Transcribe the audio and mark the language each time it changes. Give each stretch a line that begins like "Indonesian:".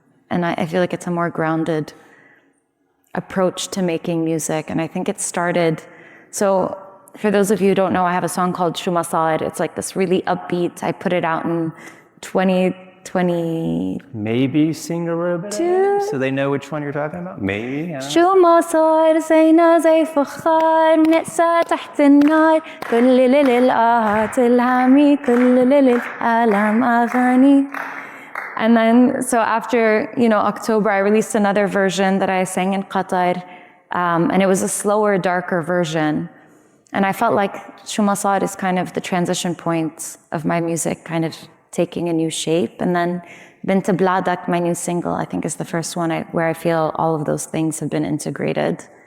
English: And I feel like it's a more grounded approach to making music. And I think it started, so for those of you who don't know, I have a song called Shu Ma Sar. It's this really upbeat. I put it out in 2020. Maybe sing a little bit of it, so they know which one you're talking about? Maybe, yeah.
Arabic: شو ما صار زينا زي فخار نقسى تحت النار كل للآهات الهامي كل للآلام أغاني.
English: And then, so after, October, I released another version that I sang in Qatar, and it was a slower, darker version. And I felt like Shu Ma Sar is kind of the transition point of my music kind of taking a new shape. And then Bint Bladak, my new single, I think is the first one where I feel all of those things have been integrated.